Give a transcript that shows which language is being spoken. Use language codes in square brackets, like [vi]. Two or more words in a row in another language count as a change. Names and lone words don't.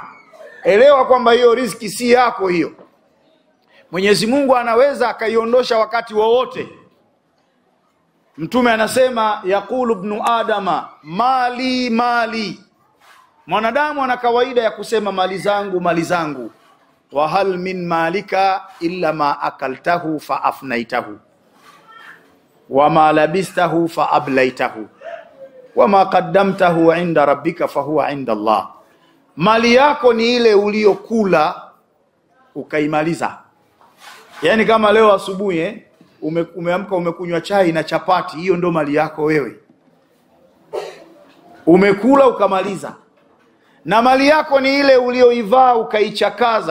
[sw] Elewa kwamba hiyo riziki si yako hiyo. Mwenyezi Mungu anaweza akaiondosha wakati wowote. Mtume anasema [ar] يقول ابن آدم مالي مالي. [sw] Mwanadamu ana kawaida ya kusema mali zangu mali zangu. [ar] وهل لك من مالك إلا ما أكلته فأفنيته وما لبسته فأبليته وما قدمته عند ربك فهو عند الله. [sw] Mali yako ni ile uliyokula ukaimaliza. Yani kama leo asubuhi umeamka umekunywa chai na chapati, hiyo ndo mali yako wewe. Umekula ukamaliza. Na mali yako ni ile ulioivaa ukaichakaza.